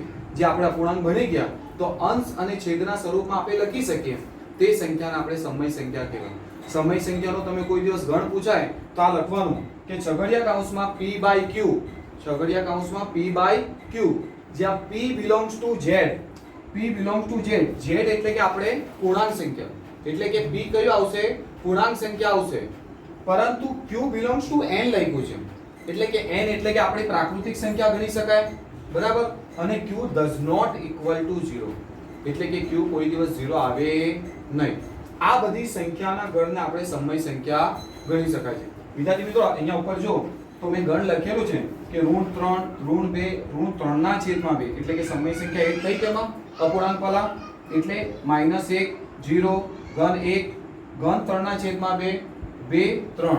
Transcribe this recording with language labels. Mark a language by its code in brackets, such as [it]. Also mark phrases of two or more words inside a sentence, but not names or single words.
[gu] જે આપણા પૂર્ણાંક બની ગયા તો અંશ અને છેદના સ્વરૂપમાં આપણે લખી શકીએ. તે સંખ્યાને આપણે સમય સંખ્યા કહેવાય. સમય સંખ્યાનો તમે કોઈ દિવસ ગણ પૂછાય તો આ લખવાનું કે છગડિયા કૌંસમાં p/q, છગડિયા કૌંસમાં p/q, જ્યાં [en] p belongs to z, p belongs to z, [gu] z એટલે કે આપણે પૂર્ણાંક સંખ્યા, એટલે કે p કયો આવશે? પૂર્ણાંક સંખ્યા આવશે. પરંતુ [en] q belongs to n [gu] લખ્યું છે, એટલે કે n એટલે કે આપણે પ્રાકૃતિક સંખ્યા ગણી શકાય. બરાબર. [en] અને q does not equal to 0, [gu] એટલે કે q કોઈ દિવસ 0 આવે નહીં. આ બધી સંખ્યાના ગણને આપણે સમય સંખ્યા ગણી શકાય છે. વિદ્યાર્થી મિત્રો અહીંયા ઉપર જો તો મેં ગણ લખેલું છે કે ઋણ 3, ઋણ 2, ઋણ 3 ના છેદમાં 2, એટલે કે સમય સંખ્યા એક થઈ તેમાં અપૂર્ણાંક વાળા, એટલે -1 0 ઘન 1 ઘન 3 ના છેદમાં 2 2 3.